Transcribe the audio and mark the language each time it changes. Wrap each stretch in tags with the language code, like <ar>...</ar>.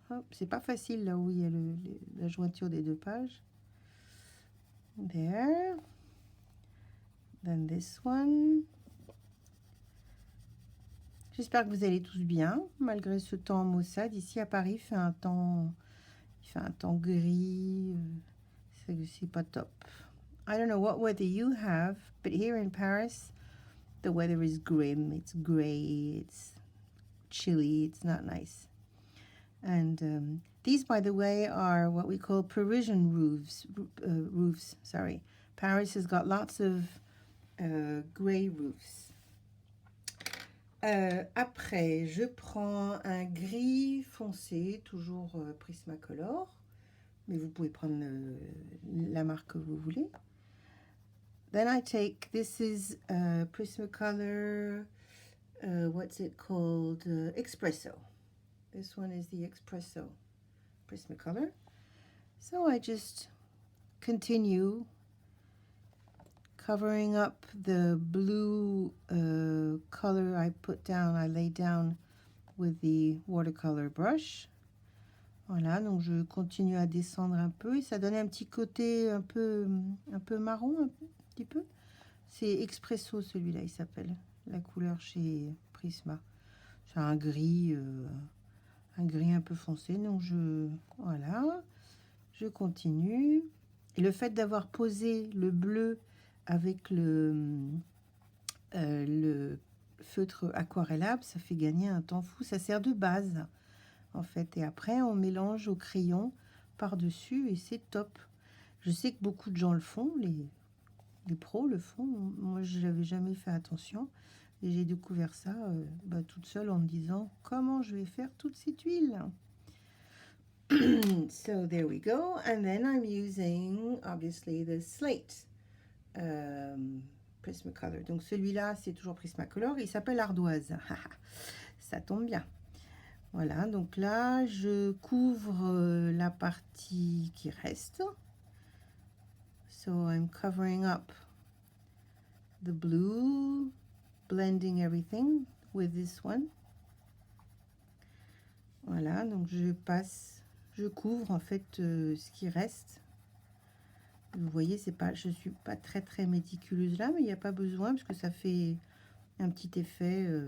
<fr>C'est pas facile là où il y a la jointure des deux pages.</fr> <en>There. Then this one.</en> <fr>J'espère que vous allez tous bien, malgré ce temps maussade. Ici à Paris, il fait un temps gris. C'est pas top.</fr> <en>I don't know what weather you have, but here in Paris, the weather is grim. It's gray. It's chilly. It's not nice. And these, by the way, are what we call Parisian roofs. Sorry, Paris has got lots of gray roofs.</en> <fr>Après, je prends un gris foncé, toujours Prismacolor, mais vous pouvez prendre la marque que vous voulez.</fr> <en>Then I take, this is Prismacolor, what's it called? Espresso. This one is the Espresso Prismacolor. So I just continue covering up the blue color I put down, I lay down with the watercolor brush.</en> <fr>Voilà, donc je continue à descendre un peu et ça donne un petit côté un peu marron, un petit peu. C'est Espresso celui-là, il s'appelle. La couleur chez Prisma. C'est un gris un peu foncé. Donc voilà, je continue. Et le fait d'avoir posé le bleu avec le feutre aquarellable, ça fait gagner un temps fou. Ça sert de base en fait, et après on mélange au crayon par-dessus et c'est top. Je sais que beaucoup de gens le font, les pros le font. Moi je n'avais jamais fait attention et j'ai découvert ça toute seule en me disant comment je vais faire toute cette huile.</fr> <en>So there we go, and then I'm using obviously the slate Prismacolor.</en> <fr>Donc celui-là c'est toujours Prismacolor, il s'appelle Ardoise. Ça tombe bien. Voilà, donc là, je couvre la partie qui reste.</fr> <en>So I'm covering up the blue, blending everything with this one.</en> <fr>Voilà, donc je couvre en fait ce qui reste. Vous voyez, je suis pas très méticuleuse là, mais il n'y a pas besoin parce que ça fait un petit effet.</fr>